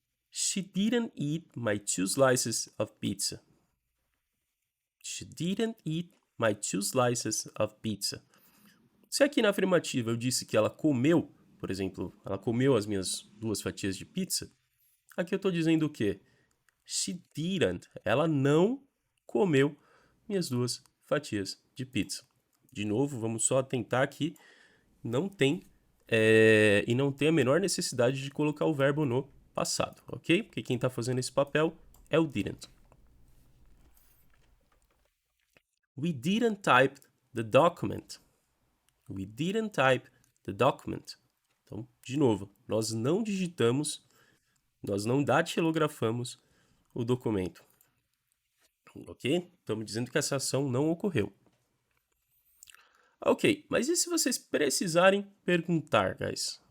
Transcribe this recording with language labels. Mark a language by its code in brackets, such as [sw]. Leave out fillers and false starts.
[en] She didn't eat my 2 slices of pizza. She didn't eat my 2 slices of pizza. [pt] Se aqui na afirmativa eu disse que ela comeu, por exemplo, ela comeu as minhas 2 fatias de pizza, aqui eu estou dizendo o quê? [en] She didn't. [pt] Ela não comeu minhas 2 fatias de pizza. De novo, vamos só atentar que não tem e não tem a menor necessidade de colocar o verbo no passado, ok? Porque quem está fazendo esse papel é o didn't. [en] We didn't type the document. We didn't type the document. [pt] Então, de novo, nós não digitamos, nós não datilografamos o documento. Ok? Estamos dizendo que essa ação não ocorreu. Ok, mas e se vocês precisarem perguntar, guys?